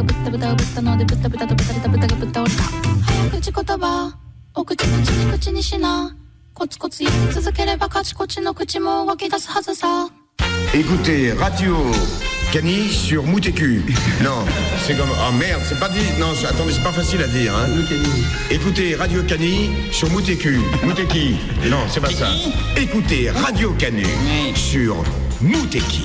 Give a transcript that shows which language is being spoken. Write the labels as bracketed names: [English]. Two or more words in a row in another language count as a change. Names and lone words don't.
[Japanese] タブタがぶったのでブタブタとブタブタブタがぶった降りた早口言葉お口々に口にしなコツコツ言い続ければカチコチの口も動き出すはずさ [French] Écoutez Radio Cani sur Moutécu. Non, c'est comme... Ah merde, c'est pas dit... Non, attendez, c'est pas facile à dire. Hein. Écoutez Radio Cani sur Moutécu. Moutéki. Non, c'est pas ça. Écoutez Radio Cani sur Moutéki.